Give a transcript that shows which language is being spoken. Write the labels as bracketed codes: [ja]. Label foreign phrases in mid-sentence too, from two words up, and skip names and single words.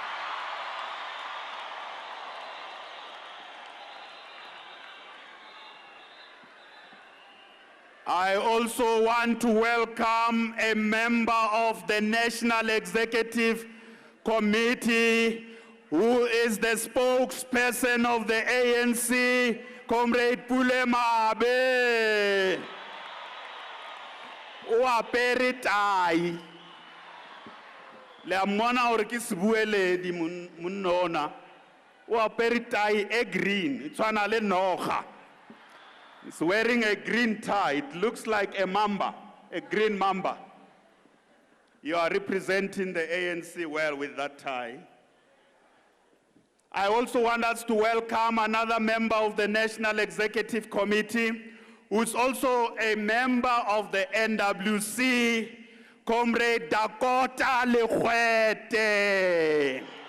[en] I also want to welcome a member of the National Executive Committee who is the spokesperson of the ANC, Comrade Pule Mabe. [st] O apere tai. Le amona hore ke sebueledi monnona. O apere tai e green, e tshwana le noga. [en] He's wearing a green tie. It looks like a mamba, a green mamba. You are representing the ANC well with that tie. I also want us to welcome another member of the National Executive Committee, who's also a member of the NWC, Comrade Dakota Lekwete.